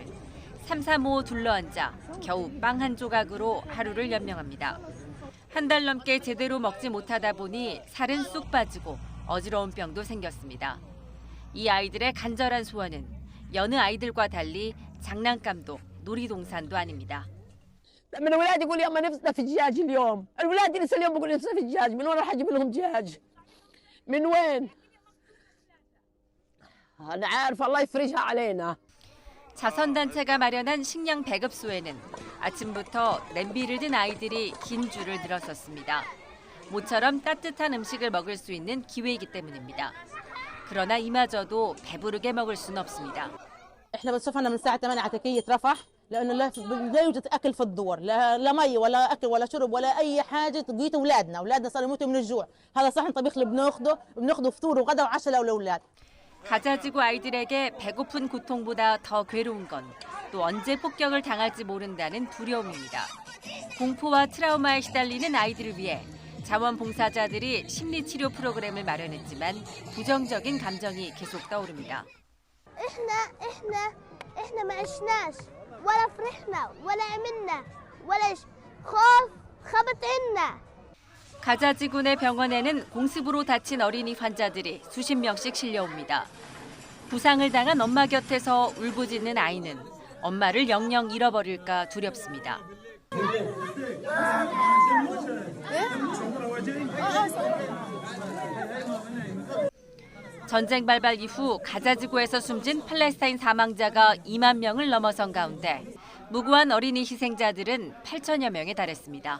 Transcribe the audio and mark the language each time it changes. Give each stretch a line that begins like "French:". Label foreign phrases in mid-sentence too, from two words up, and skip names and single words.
Korean: 335 둘러앉아 겨우 빵 한 조각으로 하루를 연명합니다. 한 달 넘게 제대로 먹지 못하다 보니 살은 쑥 빠지고 어지러운 병도 생겼습니다. 이 아이들의 간절한 소원은 여느 아이들과 달리 장난감도 놀이동산도 아닙니다.
Arabic: من الولاد يقول يا اما نفسنا في دجاج اليوم، الولاد لسه اليوم بيقولوا نفسنا في دجاج، من وين راح اجيب لهم دجاج؟ من وين؟ انا عارف الله يفرجها علينا.
Korean: 자선단체가 마련한 식량 배급소에는 아침부터 냄비를 든 아이들이 긴 줄을 들었었습니다. 모처럼 따뜻한 음식을 먹을 수 있는 기회이기 때문입니다. 그러나 이마저도 배부르게 먹을 수는 없습니다.
Arabic: احنا بنصفنا من الساعه 8 على تكيه رفح لانه لا يوجد اكل في الدور، لا مي ولا اكل ولا شرب ولا اي حاجه تقيت اولادنا صاروا يموتوا من الجوع. هذا صحن طبيخ اللي بناخده فطور وغدا وعشاء لاولاد.
Korean: 가자지구 아이들에게 배고픈 고통보다 더 괴로운 건 또 언제 폭격을 당할지 모른다는 두려움입니다. 공포와 트라우마에 시달리는 아이들을 위해 자원봉사자들이 심리치료 프로그램을 마련했지만 부정적인 감정이 계속 떠오릅니다.
Arabic: احنا ما عشناش ولا فرحنا ولا عملنا ولا خوف خبط عنا.
Korean: 가자지구 내 병원에는 공습으로 다친 어린이 환자들이 수십 명씩 실려옵니다. 부상을 당한 엄마 곁에서 울부짖는 아이는 엄마를 영영 잃어버릴까 두렵습니다. 전쟁 발발 이후 가자지구에서 숨진 팔레스타인 사망자가 2만 명을 넘어선 가운데 무고한 어린이 희생자들은 8천여 명에 달했습니다.